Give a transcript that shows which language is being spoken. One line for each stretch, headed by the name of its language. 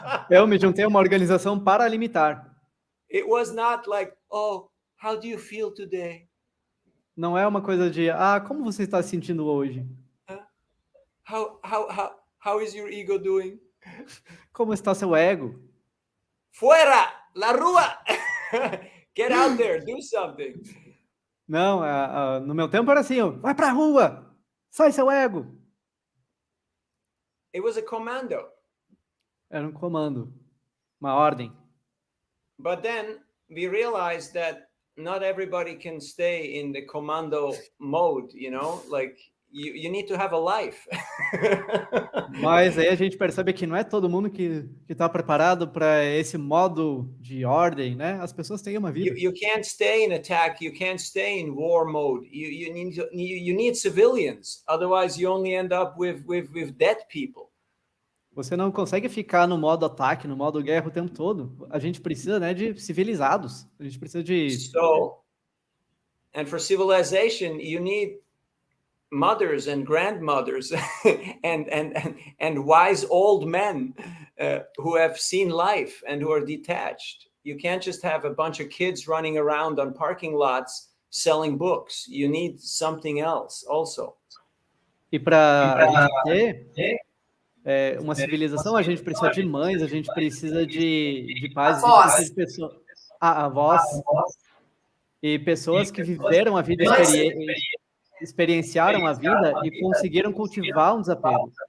Portuguese: Eu me juntei a uma organização paramilitar.
English: It was not like, oh, how do you feel today?
Portuguese: Não é uma coisa de, como você está se sentindo hoje?
English: How is your ego doing?
Portuguese: Como está seu ego?
Spanish: Fuera, la rua.
English: Get out there, do something.
Portuguese: Não, no meu tempo era assim, vai pra rua, sai seu ego.
English: It was a commando.
Portuguese: Era um comando, uma ordem.
English: But then we realized that not everybody can stay in the commando mode, you know, like you need to have a life.
Portuguese: Mas aí a gente percebe que não é todo mundo que está preparado para esse modo de ordem, né? As pessoas têm uma vida.
English: You can't stay in attack. You can't stay in war mode. You need civilians. Otherwise, you only end up with dead people.
Portuguese: Você não consegue ficar no modo ataque, no modo guerra o tempo todo. A gente precisa, né, de civilizados. A gente precisa de.
English: And for civilization, you need mothers and grandmothers and wise old men who have seen life and who are detached. You can't just have a bunch of kids running around on parking lots selling books. You need something else also.
Portuguese: E para ter uma civilização, a gente precisa de mães, a gente precisa de pais, a gente precisa de pessoas, avós e pessoas que viveram a vida, experienciaram a vida e conseguiram cultivar um desapego.